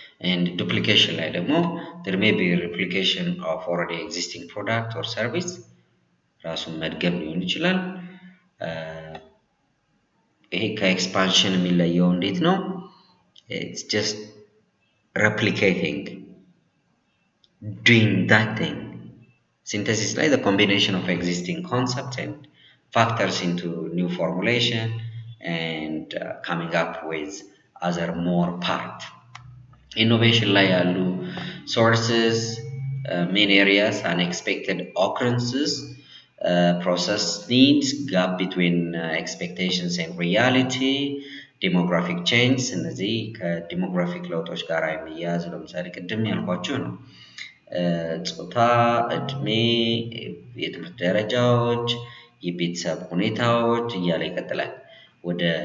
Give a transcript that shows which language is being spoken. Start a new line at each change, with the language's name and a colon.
English: and duplication
Amharic: ላይ ደግሞ
English: there may be replication of already existing product or service,
Amharic: ራሱን መድገም ሊሆን ይችላል። ይሄ ከኤክስፓንሽን የሚለየው እንዴት ነው?
English: it's just replicating, doing that thing. Synthesis
Amharic: ላይ
English: the combination of existing concepts and factors into new formulation and coming up with other more part. Innovation
Amharic: ላይ ያሉ
English: sources, main areas, unexpected occurrences, process needs, gap between expectations and reality, demographic change.
Amharic: እነዚህ ከዲሞግራፊክ ለውጦች ጋር የሚያያዙ ለምሳሌ ቅድም ያልኳቸው ነው። ጾታ፣ እድሜ፣ የትምህርት ደረጃዎች፣ የቤተሰብ ሁኔታዎች እያለ ይቀጥላል። ወደ